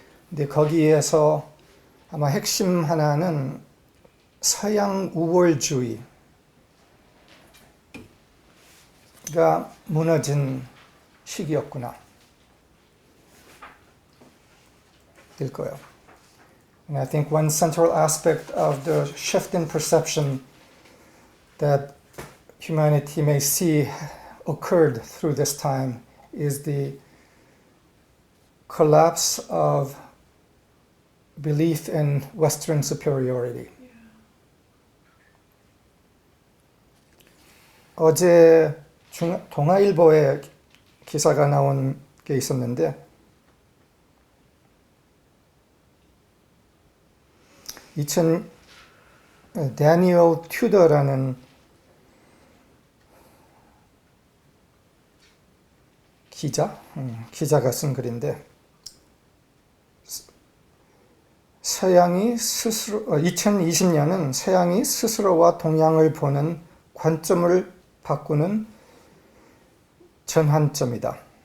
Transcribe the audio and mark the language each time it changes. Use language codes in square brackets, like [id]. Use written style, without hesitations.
[ko] 근데 거기에서 아마 핵심 하나는 서양 우월주의가 무너진 시기였구나 일 거예요. [en] And I think one central aspect of the shift in perception that humanity may see occurred through this time is the collapse of belief in Western superiority. [ko] 어제 동아일보에 기사가 나온 게 있었는데 데니얼 튜더라는 기자가 쓴 글인데 서양이 스스로 2020년은 서양이 스스로와 동양을 보는 관점을 바꾸는 전환점이다.